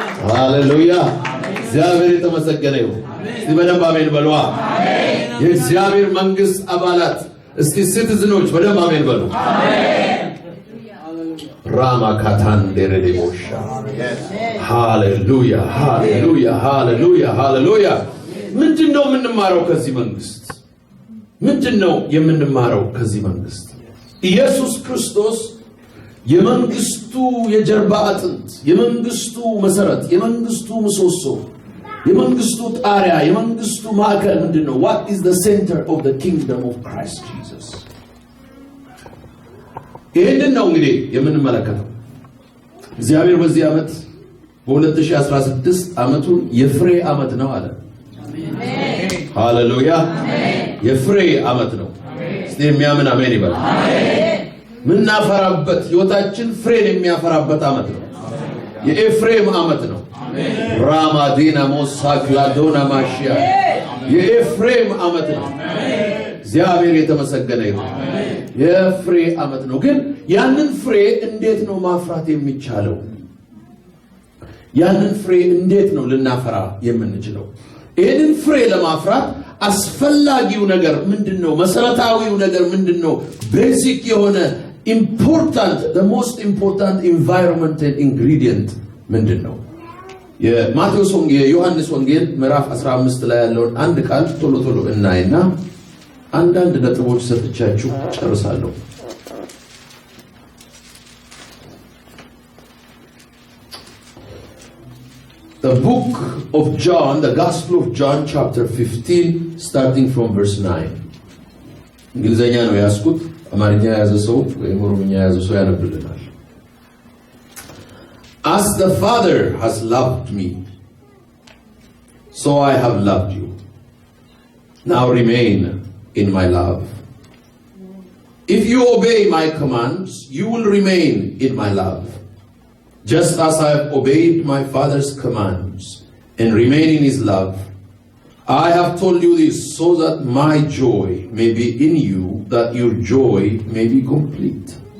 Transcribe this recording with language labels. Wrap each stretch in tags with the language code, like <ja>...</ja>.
<am>ሃሌሉያ እግዚአብሔር የተመሰገነ ይሁን። እስቲ በደንብ አሜን በሉ። የእግዚአብሔር መንግስት አባላት እስቲ ሲቲዝኖች በደንብ አሜን በሉ። ራማ ካታን ደረዴቦሻ ሃሌሉያ ሃሌሉያ ሃሌሉያ ሃሌሉያ። ምንድነው የምንማረው ከዚህ መንግስት? ምንድነው የምንማረው ከዚህ መንግስት? ኢየሱስ ክርስቶስ የመንግስቱ የጀርባ አጥንት፣ የመንግስቱ መሰረት፣ የመንግስቱ ምሰሶ፣ የመንግስቱ ጣሪያ፣ የመንግስቱ ማዕከል ምንድነው?</am> <en>what is the center of the kingdom of Christ Jesus?</en> <am>ይሄንን ነው እንግዲህ የምንመለከተው። እግዚአብሔር በዚህ ዓመት በ2016 ዓመቱን የፍሬ ዓመት ነው አለ። አሜን ሃሌሉያ የፍሬ ዓመት ነው። እስቲ የሚያምን አሜን ይበል። አሜን ምናፈራበት ህይወታችን ፍሬን የሚያፈራበት ዓመት ነው። የኤፍሬም ዓመት ነው። አሜን ራማዲና ሞሳክላዶና ማሽያ የኤፍሬም ዓመት ነው። እግዚአብሔር የተመሰገነ ይሁን። የፍሬ ዓመት ነው። ግን ያንን ፍሬ እንዴት ነው ማፍራት የሚቻለው? ያንን ፍሬ እንዴት ነው ልናፈራ የምንችለው? ይህንን ፍሬ ለማፍራት አስፈላጊው ነገር ምንድነው? መሰረታዊው ነገር ምንድነው?</am> <en>ቤዚክ</en> <am>የሆነ</am> <en>ኢምፖርታንት the most important environmental ingredient</en> <am>ምንድነው? የማቴዎስ ወንጌል የዮሐንስ ወንጌል ምዕራፍ 15 ላይ ያለውን አንድ ቃል ቶሎ ቶሎ እናይና አንዳንድ ነጥቦች ሰጥቻችሁ ጨርሳለሁ።</am> <en>The book of John, the Gospel of John, chapter 15, starting from verse 9.</en> <am>እንግሊዘኛ ነው ያስኩት። አማርኛ ያዘ ሰው ወይም ኦሮምኛ ያዘ ሰው ያነብልናል።</am> <en>As the Father has loved me, so I have loved you. Now remain in my love. If you obey my commands, you will remain in my love, just as I have obeyed my Father's commands and remain in his love. I have told you this so that my joy may be in you, that your joy may be complete.</en>